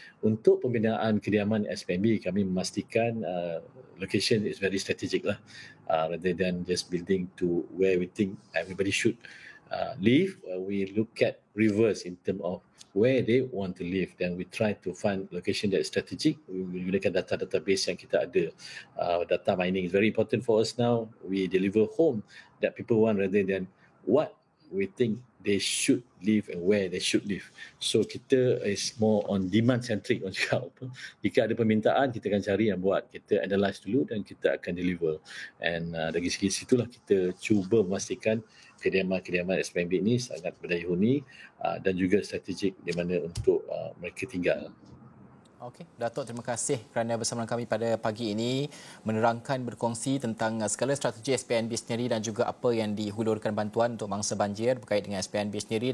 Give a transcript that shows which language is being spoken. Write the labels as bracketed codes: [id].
[ms] Untuk pembinaan kediaman SPNB, kami memastikan [en] location is very strategic lah, rather than just building to where we think everybody should live. We look at reverse in terms of where they want to live, then we try to find location that is strategic. [ms] We menggunakan [en] database [ms] yang kita ada. [en] Data mining is very important for us now. We deliver home that people want rather than what we think they should live and where they should live. So kita is more on demand centric. [ms] Jika ada permintaan, kita akan cari yang buat. Kita analyse dulu dan kita akan deliver. And dari segi situlah kita cuba memastikan kediaman-kediaman SPNB ini sangat berdaya huni dan juga strategik di mana untuk mereka tinggal. Okey, Datuk, terima kasih kerana bersama kami pada pagi ini menerangkan, berkongsi tentang segala strategi SPNB sendiri dan juga apa yang dihulurkan bantuan untuk mangsa banjir berkait dengan SPNB sendiri.